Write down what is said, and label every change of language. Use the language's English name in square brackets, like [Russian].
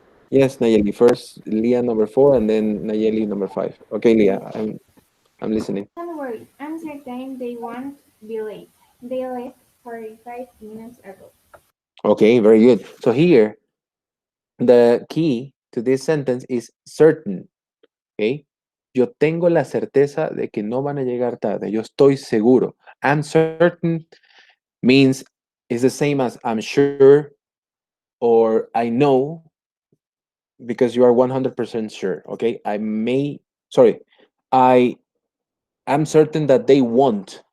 [English] Yes, Nayeli. First Leah, number 4, and then Nayeli, number 5. Okay, Leah. I'm listening. Don't worry, I'm certain they won't be late. They left 45 minutes ago. Okay, very good. So here, the key to this sentence is certain. Okay. [Spanish] Yo tengo la certeza de que no van a llegar tarde. Yo estoy seguro. [English] I'm certain means it's the same as I'm sure or I know. because you are 100% sure. Okay, sorry, I am certain that they won't.